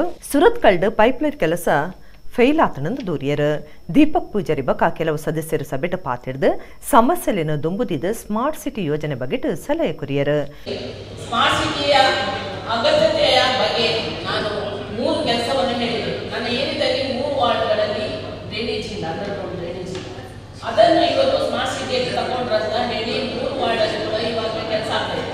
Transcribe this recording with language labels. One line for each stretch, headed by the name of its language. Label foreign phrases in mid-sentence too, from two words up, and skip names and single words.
Tulu: ಸುರತ್ಕಲ್ಡ್ ಪೈಪ್ಲೈನ್ ಕೆಲಸ ಫೇಲ್ ಆತನಂದು ದೂರಿಯರ್. ದೀಪಕ್ ಪೂಜಾರಿ ಬಕ ಕೆಲವು ಸದಸ್ಯರು ಸಭೆಟ್ ಪಾತಿರ್ದು ಸಮಸ್ಯೆಲಿನ ದುಂಬುದಿದ
English: smart city
Tulu: ಯೋಜನೆ ಬಗೆಟ್ ಸಲಹೆ ಕುರಿಯರ್.
English: smart cityಯ
Kannada: ಅಗತ್ಯತೆಯ ಬಗ್ಗೆ ನಾನು 3 ಕೆಲಸವನ್ನು ಹೇಳಿದೆ. ನನ್ನ ಏನಿದ್ದಲ್ಲಿ 3 ವಾರ್ಡ್ಗಳಲ್ಲಿ ಡ್ರೈನೇಜ್ ಇಲ್ಲ,
English: underground drainage
Kannada: ಇಲ್ಲ. ಅದನ್ನು ಇವತ್ತು
English: smart cityಯಲ್ಲಿ
Kannada: ತಗೊಂಡ್ರಂತ ಹೇಳಿ 3 ವಾರ್ಡಲ್ಲಿ ಕೂಡ ಇವಾಗ ಕೆಲಸ ಆಗ್ತಾ ಇದೆ.